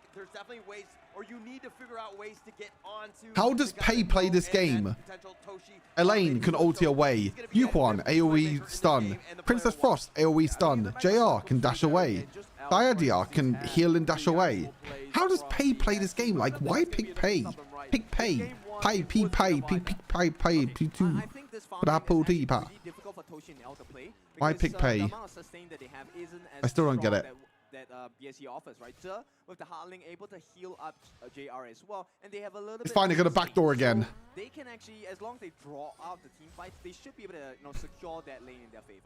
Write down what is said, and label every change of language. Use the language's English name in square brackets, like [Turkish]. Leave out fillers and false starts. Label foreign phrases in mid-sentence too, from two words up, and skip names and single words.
[English] There's definitely ways, or you need to figure out ways to get onto... How does Pei play this game? Elaine can ulti away. Yuquan, AoE stun. Princess Frost, AoE stun. JR can dash away. Diadia can heal and dash away. How does Pei play this game? Like, why pick Pei? Pick Pei. Pei, P, Pei, P, Pei, Pei, P2. Why pick Pei? I still don't get it. that BSE offers, right? With the Hardling able to heal up JR as well, and they have a little It's bit fine, they got a of backdoor space. again. So they can actually, as long as they draw out the team fights, they should be able to secure that lane in their favor.